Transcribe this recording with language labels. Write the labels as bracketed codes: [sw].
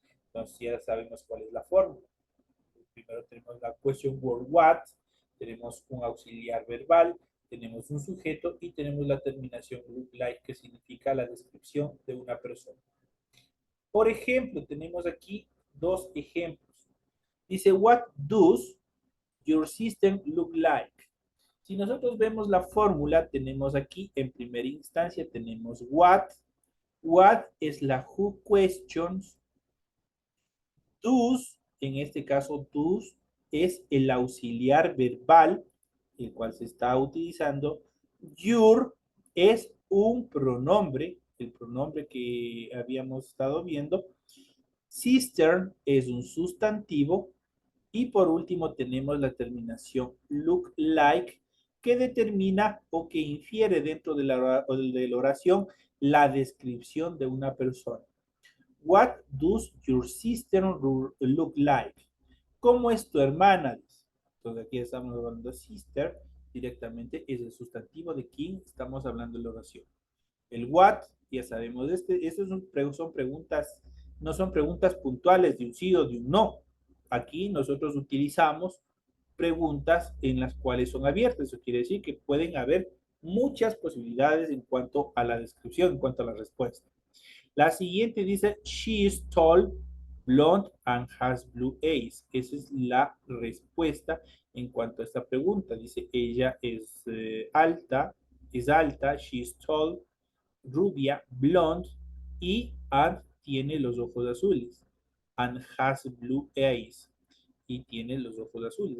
[es] Entonces ya sabemos cuál es la fórmula. Primero tenemos la question word what, tenemos un auxiliar verbal, tenemos un sujeto y tenemos la terminación look like, que significa la descripción de una persona. Por ejemplo, tenemos aquí dos ejemplos. Dice, [en] what does your system look like? [es] Si nosotros vemos la fórmula, tenemos aquí en primera instancia, tenemos what. What es la who questions. Does, en este caso, does es el auxiliar verbal, el cual se está utilizando. Your es un pronombre, el pronombre que habíamos estado viendo. Sister es un sustantivo. Y por último tenemos la terminación look like, que determina o que infiere dentro de la oración la descripción de una persona. [en] What does your sister look like? [es] ¿Cómo es tu hermana? Entonces aquí estamos hablando de sister, directamente es el sustantivo de quien estamos hablando en la oración. El what, ya sabemos, estas son preguntas, no son preguntas puntuales de un sí o de un no. Aquí nosotros utilizamos preguntas en las cuales son abiertas. Eso quiere decir que pueden haber muchas posibilidades en cuanto a la descripción, en cuanto a la respuesta. La siguiente dice, [en] she is tall, blonde, and has blue eyes. [es] Esa es la respuesta en cuanto a esta pregunta. Dice, ella es alta, [en] she is tall, [es] rubia, blonde y and tiene los ojos azules. [en] And has blue eyes. [es] Y tiene los ojos azules.